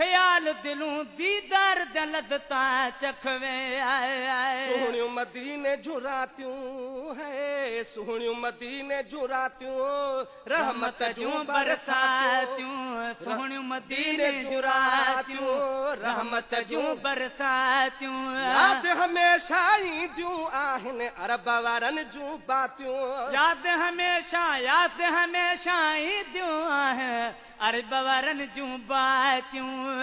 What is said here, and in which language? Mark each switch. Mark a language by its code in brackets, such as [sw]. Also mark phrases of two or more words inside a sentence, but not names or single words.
[pa] ख्याल दिलूं दीदार द लज़ता चखवे आए आए [sd] सोहणियूं मदीने जूं रातियूं है सोहणियूं मदीने जूं रातियूं रहमत जूं बरसातियूं सोहणियूं मदीने जूं रातियूं रहमत जूं बरसातियूं याद हमेशा ईंदियूं आहिनि अरब वारनि जूं बातियूं याद हमेशा ईंदियूं आहिनि अरब वारनि जूं बातियूं